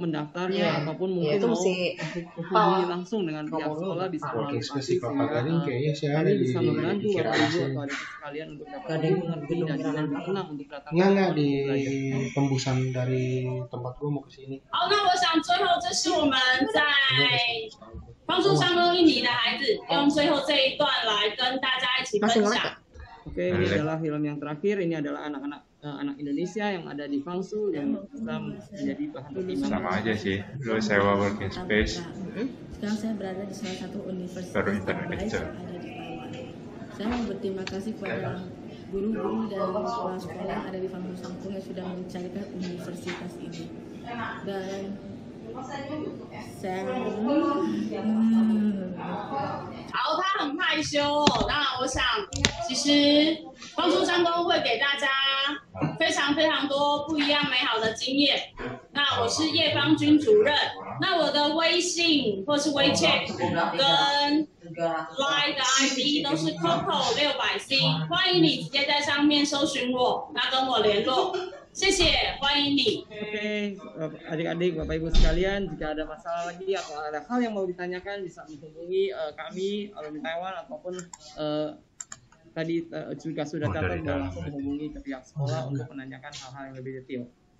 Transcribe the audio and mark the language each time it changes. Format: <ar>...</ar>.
<id>mendaftarnya ataupun mungkin itu mau mesti menghubungi langsung dengan pihak sekolah bisa melalui sehingga kami bisa membantu Bapak Ibu atau adik sekalian untuk dapat mengerti dan dengan tenang untuk datang. Nggak di tembusan dari tempat gua mau ke sini.</id> <zh>好，那我想最后这是我们在方处商工印尼的孩子用最后这一段来跟大家一起分享。</zh> <id>Oke, ini adalah film yang terakhir. Ini adalah anak-anak anak Indonesia yang ada di Fangsu yang bisa menjadi bahan pertimbangan. Sama aja sih, dulu sewa working space. Sekarang saya berada di salah satu universitas Baru terbaik internet yang ada di Taiwan. Saya mau berterima kasih kepada guru-guru dan kepala sekolah yang ada di Fangsu Sangkung yang sudah mencarikan universitas ini. Dan saya</id> <zh>好，他很害羞哦。那我想，其实方处商工会给大家非常非常多不一样美好的经验。那我是叶芳君主任，那我的微信或是WeChat跟 Line 的 ID 都是 Coco600C， 欢迎你直接在上面搜寻我，那跟我联络。谢谢，欢迎你。</zh> <id>Oke, adik-adik, Bapak Ibu sekalian, jika ada masalah lagi atau ada hal yang mau ditanyakan bisa menghubungi kami alumni Taiwan ataupun tadi juga sudah catat bahwa langsung menghubungi ke pihak sekolah untuk menanyakan hal-hal yang lebih detail.</id>